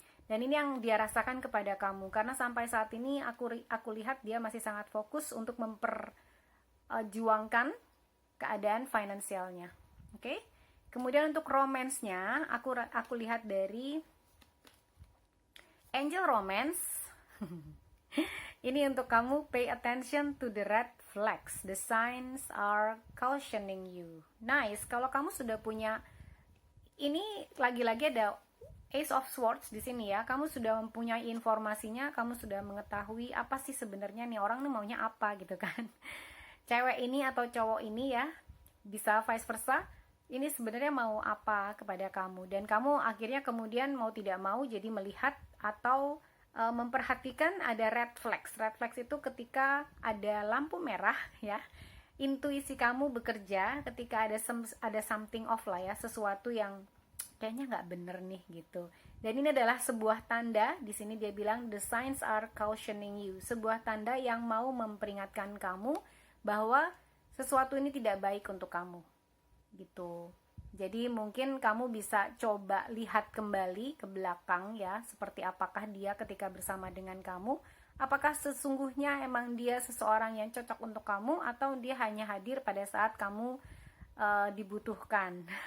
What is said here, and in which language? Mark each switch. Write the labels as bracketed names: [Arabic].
[Indonesian] Dan ini yang dia rasakan kepada kamu, karena sampai saat ini aku lihat dia masih sangat fokus untuk memperjuangkan keadaan finansialnya. Oke? Kemudian untuk romance-nya, aku lihat dari Angel Romance. Ini untuk kamu, [English] pay attention to the red flags. The signs are cautioning you. [Indonesian] Nice, kalau kamu sudah punya, ini lagi-lagi ada Ace of Swords di sini ya. Kamu sudah mempunyai informasinya, kamu sudah mengetahui apa sih sebenarnya nih orang nih maunya apa gitu kan. Cewek ini atau cowok ini ya, bisa vice versa. Ini sebenarnya mau apa kepada kamu, dan kamu akhirnya kemudian mau tidak mau jadi melihat atau memperhatikan ada red flags. Red flags itu ketika ada lampu merah ya. Intuisi kamu bekerja ketika ada [English] something off [Indonesian] lah ya, sesuatu yang kayaknya nggak bener nih gitu. Dan ini adalah sebuah tanda. Di sini dia bilang [English] the signs are cautioning you. [Indonesian] Sebuah tanda yang mau memperingatkan kamu bahwa sesuatu ini tidak baik untuk kamu gitu. Jadi mungkin kamu bisa coba lihat kembali ke belakang ya, seperti apakah dia ketika bersama dengan kamu, apakah sesungguhnya emang dia seseorang yang cocok untuk kamu, atau dia hanya hadir pada saat kamu dibutuhkan.